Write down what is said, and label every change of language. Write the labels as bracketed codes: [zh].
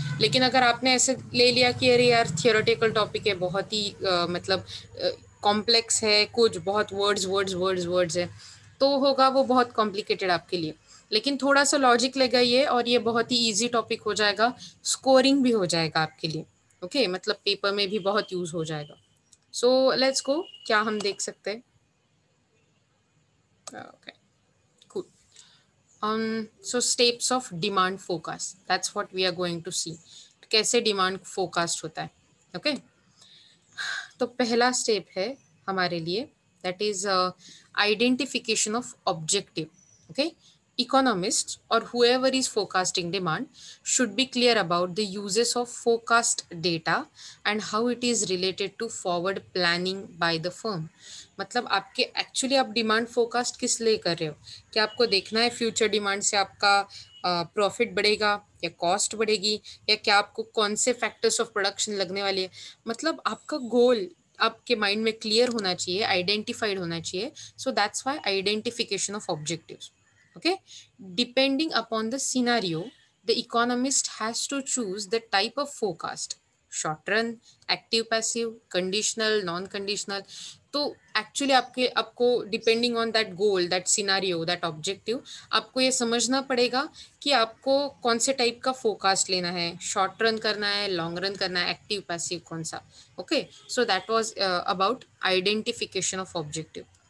[hi] लेकिन अगर आपने ऐसे ले लिया कि अरे यार थियोरेटिकल टॉपिक है, बहुत ही मतलब कॉम्प्लेक्स है, कुछ बहुत वर्ड्स वर्ड्स वर्ड्स वर्ड्स है, तो होगा वो बहुत कॉम्प्लिकेटेड आपके लिए। लेकिन थोड़ा सा लॉजिक लगाइए और ये बहुत ही इजी टॉपिक हो जाएगा, स्कोरिंग भी हो जाएगा आपके लिए। ओके मतलब पेपर में भी बहुत यूज हो जाएगा। [en] so let's go, [hi] क्या हम देख सकते हैं। [en] Okay, cool. So steps of demand forecast, that's what we are going to see, [hi] कैसे डिमांड फोरकास्ट होता है। [en] Okay okay? [hi] तो पहला स्टेप है हमारे लिए, [en] That is identification of objective. Okay, economists or whoever is forecasting demand should be clear about the uses of forecast data and how it is related to forward planning by the firm। [hi] मतलब आपके actually आप demand forecast किस लिए कर रहे हो? क्या आपको देखना है फ्यूचर डिमांड से आपका प्रॉफिट बढ़ेगा या कॉस्ट बढ़ेगी, या क्या आपको कौन से फैक्टर्स ऑफ प्रोडक्शन लगने वाले हैं? मतलब आपका गोल आपके माइंड में क्लियर होना चाहिए, आइडेंटिफाइड होना चाहिए। [en] So that's why identification of objectives. Okay, depending upon the scenario, the economist has to choose the type of forecast: short run, active passive, conditional, non conditional। [hi] तो एक्चुअली आपके आपको [en] depending on that goal, that scenario, that objective, [hi] आपको ये समझना पड़ेगा कि आपको कौन से टाइप का फोरकास्ट लेना है, शॉर्ट रन करना है, लॉन्ग रन करना है, एक्टिव पैसिव कौन सा। [en] Okay, so that was about identification of objective.